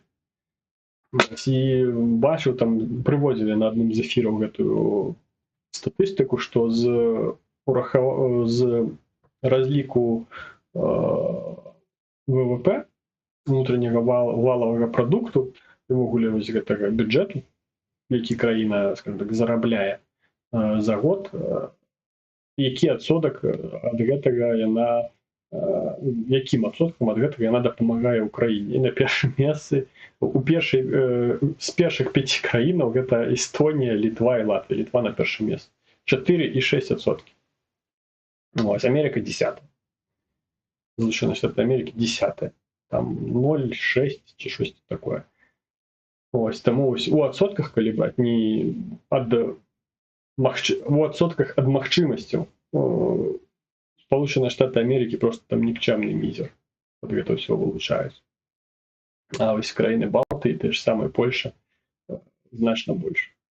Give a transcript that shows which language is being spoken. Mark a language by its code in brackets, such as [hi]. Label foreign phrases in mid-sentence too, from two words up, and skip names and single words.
[be] І бачыў, там прыводзілі на адным з эфіраў гэтую статыстыку, што з разліку ВВП, внутренняга валовага прадукту, увогуле вось гэтага бюджэту, які краіна, скажем так, зарабляе за год, які адсотак ад гэтага яна, якім адсоткам ад гэтага яна дапамагае ўкраіне. І на першым месцы з першых 5 краінаў гэта Эстонія, Літва і Латвія. Літва на першым месцы. 4,6%. [uk] Ось, Америка 10. Злучені Штати Америки 10. Там 0,6 чи щось такое. [be] Ось, тому ось у адсотках, калі браць, не ад у адсотках ад магчымасцяў, Сполученыя Штаты Америки просто там нікчэмны мізер. Вот гэта ўсё вылучаюць. А вось краіны Балтыі, те ж самыя Польша, значна больш.